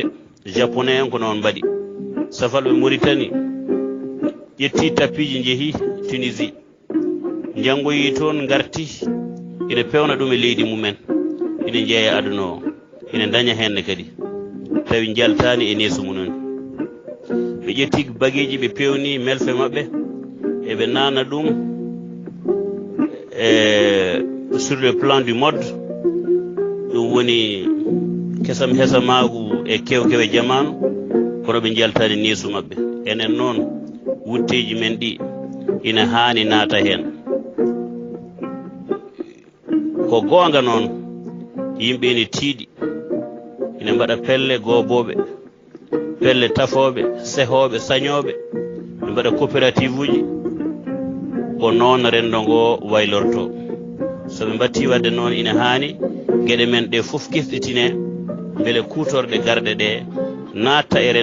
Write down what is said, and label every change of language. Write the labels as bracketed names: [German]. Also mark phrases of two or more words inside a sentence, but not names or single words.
[Fula] japonais en ko noon mbaɗi safalɓe Mauritanie ƴetti tappiji jeehi Tunisie janggoyi toon garti ina pewna ɗum e leydi mumen ina jeeya aduna o ina daña henne kadi tawi jaltani e neesu mumen ɓe ƴetti bagueji ɓe pewni melfe mabɓe eɓe nana ɗum [French] sur le plan du mode [Fula] ɗum woni kesam hesamagu e kewkewe jamanu kono ɓe jaltani neesu mabɓe enen noon wutteji men ɗi ina hani naata hen ko gonga noon yimɓe ina tiiɗi ina mbaɗa pelle goboɓe pelle tafoɓe sehoɓe sañoɓe ɓe mbaɗa coopérative uji ko noon rendo ngo waylorto so ɓe mbatti wadde noon ina hani gueɗe men ɗe foof kefɗitine beele kutorɗe garɗe ɗe natta e